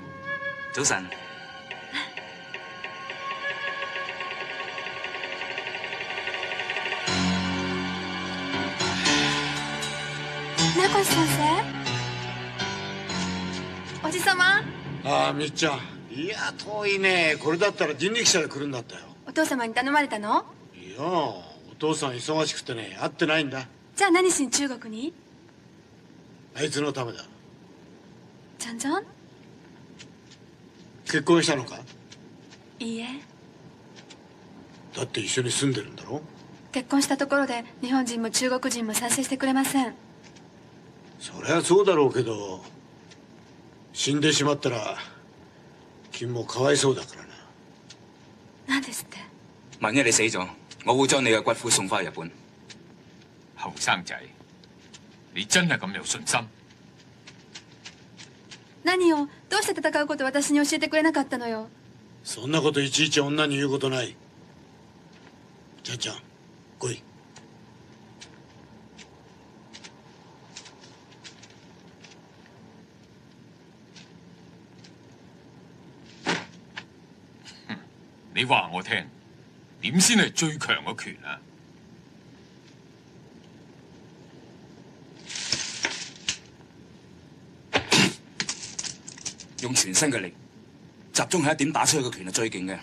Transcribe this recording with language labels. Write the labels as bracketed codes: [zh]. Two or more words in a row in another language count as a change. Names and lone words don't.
[yue] 早晨。 [ja] 船越先生、おじさま。ああ、みっちゃん、 いや遠いね。これだったら人力車で来るんだったよ。お父様に頼まれたの？いやお父さん忙しくてね会ってないんだ。じゃあ何しに中国に？あいつのためだ。ちゃんちゃん？結婚したのか？いいえ。だって一緒に住んでるんだろ。結婚したところで日本人も中国人も賛成してくれません。そりゃそうだろうけど死んでしまったら君もかわいそうだからな。何ですって？ [yue] 萬一你死咗，我會將你嘅骨灰送翻去日本。後生仔，你真係咁有信心？ [ja] 何をどうして戦うことを私に教えてくれなかったのよ。そんなこといちいち女に言うことない。ちゃんちゃん来い。 [yue] 你話我聽，點先係最強嘅拳啊？用全身嘅力，集中喺一點打出去嘅拳係最勁嘅。